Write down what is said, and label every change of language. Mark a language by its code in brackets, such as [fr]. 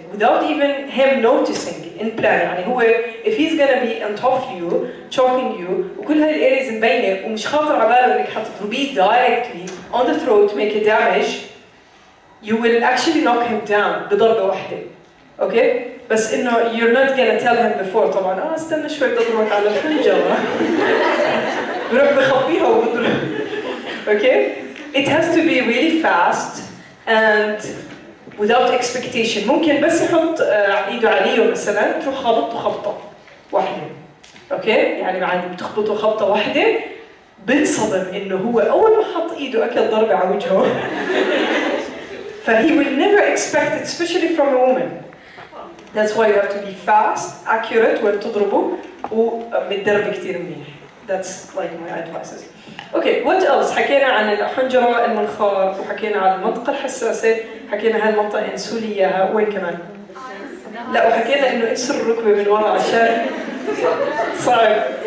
[en] without even him noticing in plan. [ar] يعني هو [en] if he's gonna be on top of you choking you [ar] وكل هاي الاريز مبينه ومش خاطر على باله انك حتضربيه [en] directly on the throat to make a damage, you will actually knock him down [ar] بضربه واحده. اوكي؟ بس انه [en] you're not gonna tell him before [ar] طبعا استنى شوي بدي اضربك على الحنجره. بروح بخبيها وبضرب. [en] Okay? It has to be really fast and without expectation. [ar] ممكن بس يحط ايده عليه مثلا تروح خبطه خبطه واحده. اوكي؟ يعني بعد بتخبطه خبطه واحده بنصدم انه هو اول ما حط ايده اكل ضربه على وجهه. [en] he will never expect it, especially from a woman. That's why you have to be fast, accurate [ar] وين تضربه ومتدرب كثير منيح. [en] That's like my advices. Okay, what else? [ar] حكينا عن الحنجرة المنخار وحكينا عن المنطقة الحساسة، حكينا هاي المنطقة انسوا لي اياها، وين كمان؟ لا وحكينا انه انسوا الركبة من ورا عشان صعب.